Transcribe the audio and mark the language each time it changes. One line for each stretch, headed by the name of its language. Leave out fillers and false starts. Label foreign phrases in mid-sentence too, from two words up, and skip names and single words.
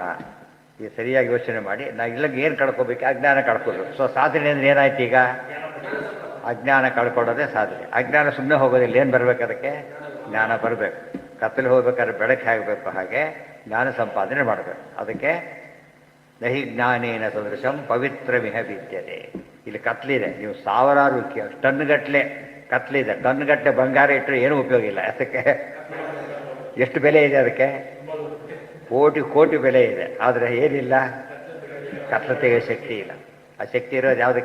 Kannada: ಈ ಸರಿಯಾಗಿ ಯೋಚನೆ ಮಾಡಿ ನಾವು ಇಲ್ಲಂಗೆ ಏನು ಕಳ್ಕೊಬೇಕು? ಅಜ್ಞಾನ ಕಳ್ಕೋಬೇಕು. ಸೊ ಸಾಧನೆ ಅಂದರೆ ಏನಾಯ್ತು ಈಗ? ಅಜ್ಞಾನ ಕಳ್ಕೊಳ್ಳೋದೇ ಸಾಧನೆ. ಅಜ್ಞಾನ ಸುಮ್ಮನೆ ಹೋಗೋದಿಲ್ಲ. ಏನು ಬರಬೇಕು ಅದಕ್ಕೆ? ಜ್ಞಾನ ಬರಬೇಕು. ಕತ್ತಲೆ ಹೋಗ್ಬೇಕಾದ್ರೆ ಬೆಳಕು ಆಗಬೇಕು, ಹಾಗೆ ಜ್ಞಾನ ಸಂಪಾದನೆ ಮಾಡಬೇಕು.
Sanskrit: ಅದಕ್ಕೆ ನಹಿ ಜ್ಞಾನೇನ ಸದೃಶಂ ಪವಿತ್ರಮಿಹ ವಿದ್ಯತೆ.
Kannada: ಇಲ್ಲಿ ಕತ್ಲಿದೆ, ನೀವು ಸಾವಿರಾರು ಟನ್ಗಟ್ಟಲೆ ಕತ್ಲಿದೆ, ಟನ್ಗಟ್ಟಲೆ ಬಂಗಾರ ಇಟ್ಟರೆ ಏನೂ ಉಪಯೋಗ ಇಲ್ಲ. ಅದಕ್ಕೆ ಎಷ್ಟು ಬೆಲೆ ಇದೆ? ಅದಕ್ಕೆ ಕೋಟಿ ಕೋಟಿ ಬೆಲೆ ಇದೆ. ಆದರೆ ಏನಿಲ್ಲ, ಕತ್ಲತೆಗೆ ಶಕ್ತಿ ಇಲ್ಲ. ಆ ಶಕ್ತಿ ಇರೋದು ಯಾವುದಕ್ಕೆ?